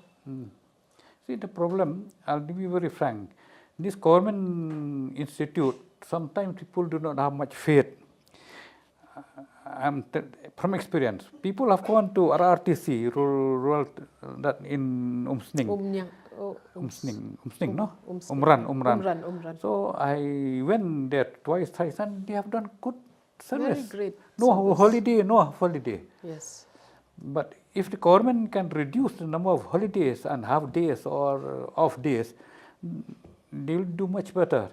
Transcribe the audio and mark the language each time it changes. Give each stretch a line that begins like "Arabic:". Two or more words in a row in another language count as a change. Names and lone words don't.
English: See, the problem, I'll be very frank, this government institute, sometimes people do not have much faith. from experience, people have gone to RRTC, rural that in Umsning. Umsning, no? Umran. So I went there twice, thrice, and they have done good service. Very great No service. holiday. Yes. But if the government can reduce the number of holidays and half days or off days, they will do much better.